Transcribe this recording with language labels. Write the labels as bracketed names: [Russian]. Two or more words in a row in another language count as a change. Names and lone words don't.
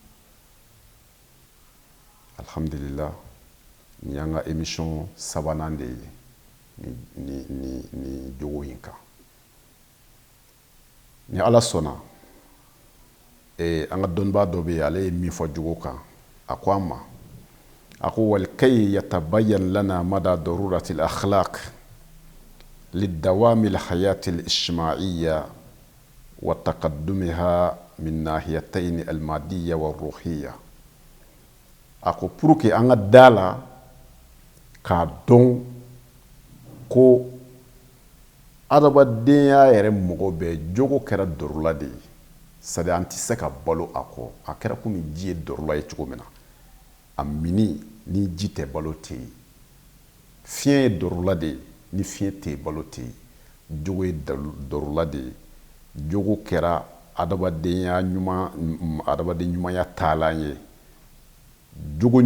[Bambara] alhamdulillah ni y'an ka émission sabanan de ye ni jogo in kan ni ala sɔnna an ka dɔnnibaa dɔ bɛ yen ale ye min fɔ jogo kan a ko an ma a ko [Arabic] ولكي يتبين لنا مدى ضرورة الأخلاق لدوام الحياة الاجتماعية وتقدمها من الناحيتين المادية والروحية [Bambara] a ko pour que an ka dala k'a dɔn ko adamadenya yɛrɛ mɔgɔ bɛɛ jogo kɛra darula de ye [French] c'est à dire [Bambara] an tɛ se ka balo a kɔ a kɛra komi ji ye darula ye cogo min na a mini ni ji tɛ balo tɛ yen fiɲɛ ye darula de ye ni fiɲɛ tɛ yen balo tɛ yen jogo ye darula de ye jogo kɛra adamadenya ɲumanya taalan ye jogo